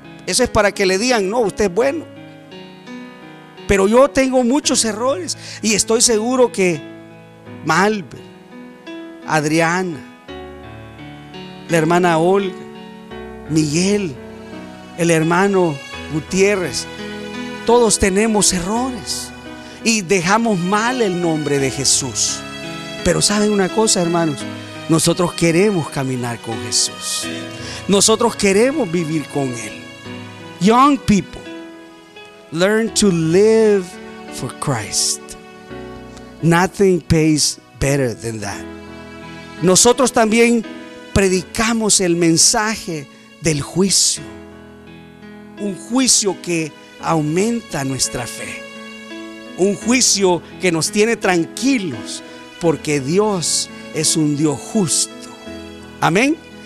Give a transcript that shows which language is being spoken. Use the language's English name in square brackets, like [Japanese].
[Spanish] Eso es para que le digan, no, usted es bueno. Pero yo tengo muchos errores y estoy seguro que Malber, Adriana, la hermana Olga, Miguel, el hermano Gutiérrez, todos tenemos errores y dejamos mal el nombre de Jesús. Pero ¿saben una cosa, hermanos? Nosotros queremos caminar con Jesús. Nosotros queremos vivir con Él. [English] Young people, learn to live for Christ. Nothing pays better than that. [Spanish] Nosotros también predicamos el mensaje del juicio. Un juicio que aumenta nuestra fe. Un juicio que nos tiene tranquilos, porque Dios es un Dios justo. Amén.